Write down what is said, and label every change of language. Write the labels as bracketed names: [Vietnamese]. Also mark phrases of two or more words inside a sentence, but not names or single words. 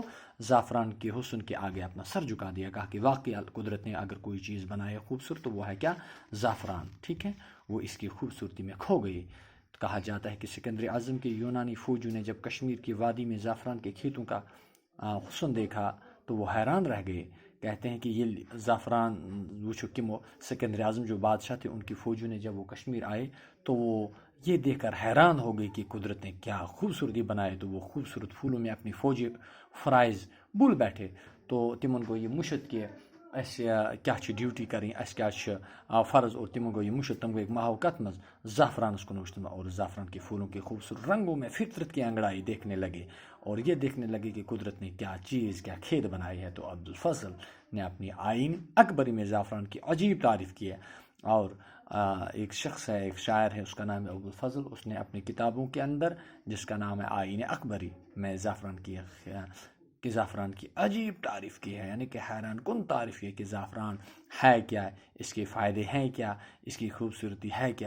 [Urdu] زعفران کے حسن کے آگے اپنا سر جھکا دیا، کہا کہ واقعی قدرت نے اگر کوئی چیز بنائی ہے خوبصورت تو وہ ہے کیا؟ زعفران، ٹھیک ہے۔ وہ اس کی خوبصورتی میں کھو گئی۔ کہا جاتا ہے کہ سکندر اعظم کے یونانی فوجیوں نے جب کشمیر کی وادی میں زعفران کے کھیتوں کا حسن دیکھا تو وہ حیران رہ گئے۔ کہتے ہیں کہ یہ زعفران [Kashmiri] وچھو کمو، [Urdu] سکندر اعظم جو بادشاہ تھے ان کی فوجیوں نے جب وہ کشمیر آئے تو وہ یہ دیکھ کر حیران ہو گئی کہ قدرت نے کیا خوبصورتی بنائے، تو وہ خوبصورت پھولوں میں اپنی فوجی فرائض بھول بیٹھے۔ [Kashmiri] تو تمن گو یہ مشت کہ اس کیا ڈیوٹی کریں، اس کیا فرض، اور تمن گو یہ مشت، تم گو ماحو کت مز زعفرانس کن وچ، [Urdu] اور زعفران کے پھولوں کے خوبصورت رنگوں میں فطرت کی انگڑائی دیکھنے لگے، اور یہ دیکھنے لگے کہ قدرت نے کیا چیز، کیا کھیت بنائی ہے۔ تو عبدالفضل نے اپنی آئین اکبری میں زعفران کی عجیب تعریف کی ہے، اور ایک شخص ہے، ایک شاعر ہے، اس کا نام ہے عبدالفضل، اس نے اپنی کتابوں کے اندر جس کا نام ہے آئین اکبری میں زعفران کی عجیب تعریف کی ہے، یعنی کہ حیران کن تعریف ہے کہ زعفران ہے کیا، اس کے فائدے ہیں کیا، اس کی خوبصورتی ہے کیا۔